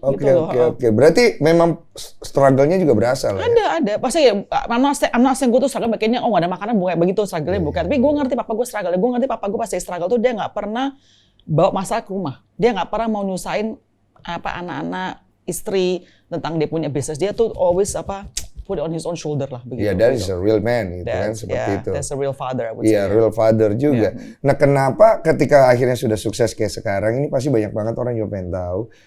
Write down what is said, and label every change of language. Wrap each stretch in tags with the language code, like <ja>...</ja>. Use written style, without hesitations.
<id>Oke. Berarti memang struggle-nya juga berasa lah. Ada. Pasti ya,</id> <en>I'm not saying</en> <id>gue tuh struggle, kayaknya nggak ada makanan bukan begitu struggle-nya, bukan. Tapi gue ngerti papa gue struggle. Gue ngerti papa gue pasti struggle tuh dia nggak pernah bawa masalah ke rumah. Dia nggak pernah mau nyusahin anak-anak, istri tentang dia punya bisnis. Dia tuh</id> <en>always put it on his own shoulder</en> <id>lah begitu.</id> <en>Yeah, that is a real man</en> <id>gitu kan, seperti itu.</id> <en>That's a real father, I would say.</en> <id>Iya,</id> <en>real father</en> <id>juga. Nah, kenapa ketika akhirnya sudah sukses kayak sekarang ini pasti banyak banget orang juga pengen tahu.</id>